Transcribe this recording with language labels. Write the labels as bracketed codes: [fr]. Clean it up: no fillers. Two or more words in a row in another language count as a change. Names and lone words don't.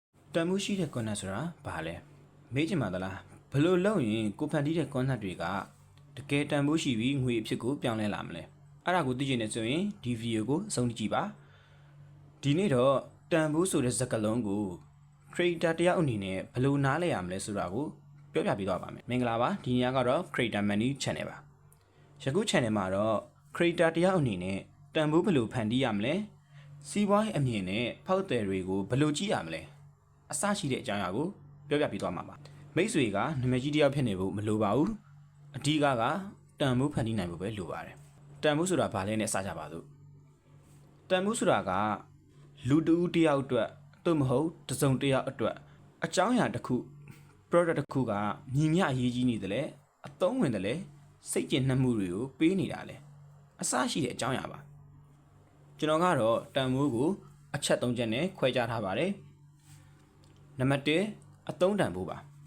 [my] တန်မှုရှိတဲ့ content ဆိုတာဘာလဲမေးချင်ပါသလားဘယ်လိုလုပ်ရင်ကိုဖန်တီးတဲ့ content တွေကတကယ်တန်မှုရှိပြီးငွေအဖြစ်ကိုပြောင်းလဲလာမလဲအဲ့ဒါကိုသိချင်နေဆိုရင်ဒီဗီဒီယိုကိုအဆုံးထိကြည့်ပါဒီနေ့တော့တန်မှုဆိုတဲ့စကား လုံးကို creator တယောက်အနေနဲ့ဘယ်လိုနားလည်ရမလဲဆိုတာကိုပြောပြပေးသွားပါမယ်မင်္ဂလာပါဒီညကတော့ [en] creator money channel [my] ပါယခု channel မှာတော့ creator တယောက်အနေနဲ့တန်ဖိုးဘယ်လိုဖန်တီးရမ လဲစီးပွားရေးအမြင်နဲ့ဖောက်သည်တွေကိုဘယ်လိုကြည့်ရမလဲအစရှိတဲ့အကြောင်းအရာကိုပြောပြပေးသွားမှာပါမိတ်ဆွေကနာမည် ကြီးတယောက်ဖြစ်နေဖို့မလိုပါဘူးအဓိကတန်ဖိုးဖန်တီးနိုင်ဖို့ပဲလိုပါတယ်တန်ဖိုးဆိုတာဘာလဲနဲ့စကြပါစို့တန်ဖိုးဆိုတာကလူတဦးတယောက်အတွက်သို့မဟုတ်တစ်စုံတစ်ယောက်အတွက်အကြောင်းအရာတစ်ခု product တစ်ခုကညီမျှအရေးကြီးနေတယ်လေအသုံးဝင်တယ်လေစိတ်ကျဉ်နှံ့မှုတွေကိုပေးနေတာလေအစရှိတဲ့အကြောင်းအရာပါကျွန်တော်ကတော့တန်ဖိုးကိုအချက်၃ချက်နဲ့ခွဲခြားထားပါတယ်နံပါတ်1အသုံးတန်ဖိုးပါ